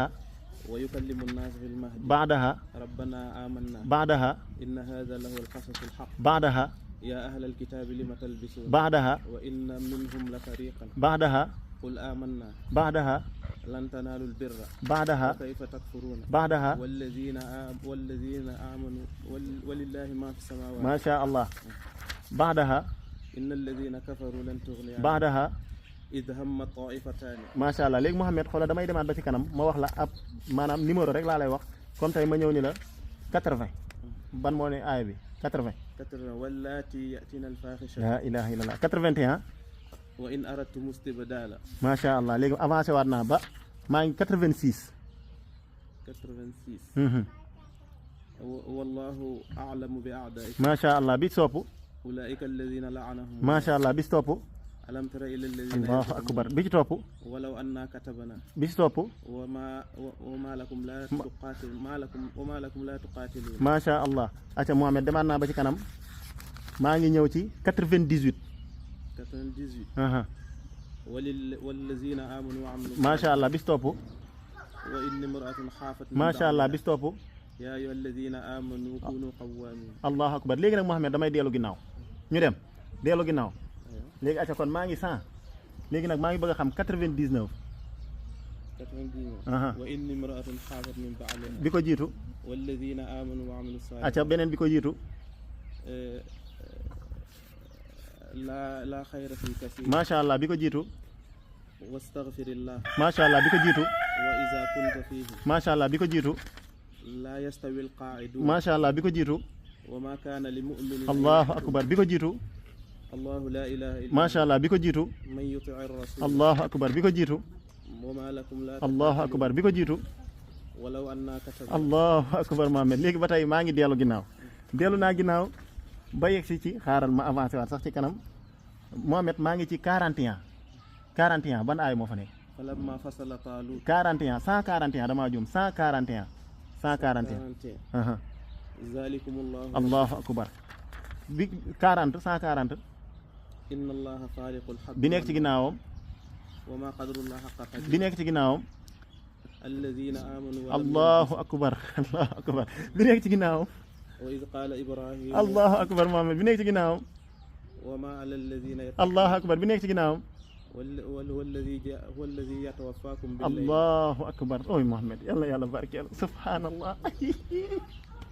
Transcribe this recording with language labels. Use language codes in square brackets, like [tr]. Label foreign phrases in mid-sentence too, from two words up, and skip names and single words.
[ar] ويكلم الناس في المهد baadaha ربنا آمنا baadaha إن هذا لهو القصص الحق baadaha يا أهل الكتاب لم تلبسون baadaha وإن منهم لفريقا baadaha قل آمنا baadaha لن تنالوا البر baadaha كيف تكفرون baadaha والذين آمنوا ولله ما في السماوات ما شاء الله بعدها إن الذين كفروا لن تغني عنهم بعدها إذ هم طائفتان ما شاء الله [wo] léegi Mouhamed xoolal damay demaat ba ci kanam ma wax la ab maanaam numéro rek laa lay wax comme tey ma ñëw ni la 80 ban moo ne aaya bi 80 [ar] واللاتي يأتين الفاحشة لا إله إلا الله 81 وإن أردتم استبدالا ما شاء الله [wo] léegi avancé waat naa ba maa ngi 86 [ar] 86 والله أعلم بأعدائكم ما شاء الله [wo] bi sopp [ar] أولئك الذين لعنهم ما شاء الله [wo] bi topp [ar] ألم تر إلى الذين الله أكبر [wo] bi ci topp [ar] ولو أنا كتبنا [wo] bi ci topp [ar] وما لكم لا تقاتل وما لكم لا تقاتلون ما شاء الله [wo] aca Mouhamed demaat naa ba ci kanam maa ngi ñëw ci 98 [ar] 98 والذين آمنوا وعملوا ما شاء الله [wo] bi ci topp [ar] وإن امرأة خافت ما شاء الله [wo] bi ci topp [ar] يا أيها الذين آمنوا كونوا قوامين الله أكبر [wo] léegi nag Mouhamed damay dellu ginnaaw ñu dem dellu ginnaaw léegi aca kon maa ngi 100 léegi nag maa ngi bëgg a xam 99 [ar] وإن امرأة خافت من بعلها [wo] bi ko jiitu [ar] والذين آمنوا وعملوا الصالحات [wo] aca beneen bi ko jiitu [ar] لا خير في كثير ما شاء الله [wo] bi ko jiitu [ar] واستغفر الله ما شاء الله [wo] bi ko jiitu [ar] وإذا كنت فيه ما شاء الله [wo] bi ko jiitu [ar] لا يستوي القاعدون ما شاء الله [wo] bi ko jiitu [ar] وما كان لمؤمن الله أكبر [wo] bi ko jiitu [ar] الله لا إله إلا ما شاء الله [wo] bi ko jiitu [ar] من يطع الرسول الله أكبر [wo] bi ko jiitu [ar] وما لكم لا الله أكبر [wo] bi ko jiitu [ar] ولو أننا كتبنا الله أكبر [wo] Mouhamed léegi ba tey maa ngi dellu ginnaaw dellu naa ginnaaw ba yegg si ci xaaral ma avancé waat sax ci kanam Mouhamed maa ngi ci 41 41 ban aay moo fa nekk [ar] فلما فصل طالوت [wo] 41 141 damaa juum 141 141 [ar] ذلكم الله الله أكبر [wo] bi 40 140 [ar] إن الله فارق الحب [wo] bi nekk ci ginnaawam [ar] وما قدر الله حق قدره [wo] bi nekk ci ginnaawam [ar] الذين آمنوا الله أكبر الله أكبر [wo] bi nekk ci ginnaawam [ar] وإذ قال إبراهيم الله أكبر [wo] Mouhamed bi nekk ci ginnaawam [ar] وما على الذين الله أكبر [wo] bi nekk ci ginnaawam [ar] هو الذي يتوفاكم بالليل الله أكبر [wo] ooy Mouhamed yàlla yàlla barkeel subhanallah